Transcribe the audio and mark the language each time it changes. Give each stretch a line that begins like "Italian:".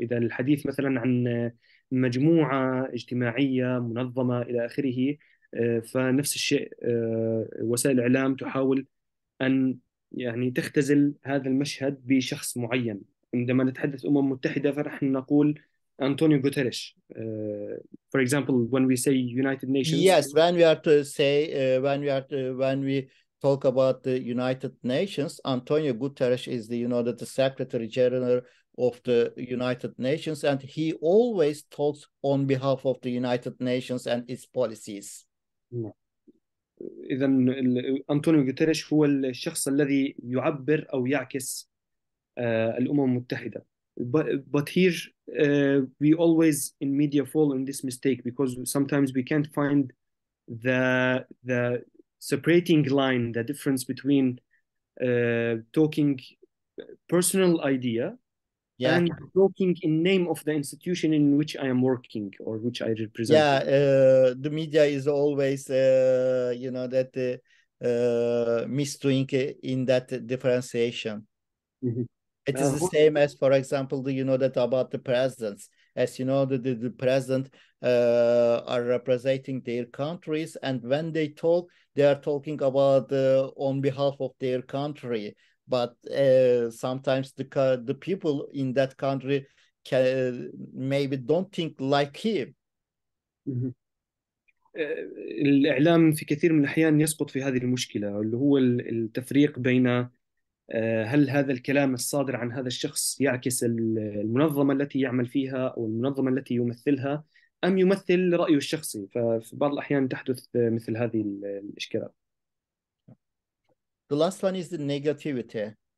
Arabic: إذا الحديث مثلا عن مجموعة اجتماعية منظمة إلى آخره، فنفس الشيء وسائل الإعلام تحاول أن يعني تختزل هذا المشهد بشخص معين. عندما نتحدث متحدة فنحن نقول أنطونيو غوتيريش.
English: For example, when we say United Nations. Yes, when we are to say, when we talk about the United Nations, Antonio Guterres is the, that the Secretary General of the United Nations, and he always talks on behalf of the United Nations and its policies.
Arabic: إذا أنطونيو غوتيريش هو الشخص الذي يعبر أو يعكس الأمم المتحدة.
English: But here we always in media fall in this mistake, because sometimes we can't find the separating line, the difference between talking personal idea and talking in name of the institution in which I am working or which I represent. The media is always, that misdoing in that differentiation. It is the same as, for example, that about the presidents. As you know, the president are representing their countries, and when they talk, they are talking about on behalf of their country. But sometimes the people in that country maybe don't think like him.
Arabic: الإعلام في كثير من الأحيان يسقط في هذه المشكلة، اللي هو التفريق بين هل هذا الكلام الصادر عن هذا الشخص يعكس المنظمة التي يعمل فيها أو المنظمة التي يمثلها، أم يمثل رأيه الشخصي. ففي بعض الأحيان تحدث مثل هذه الإشكالات.
English: The last one is the negativity.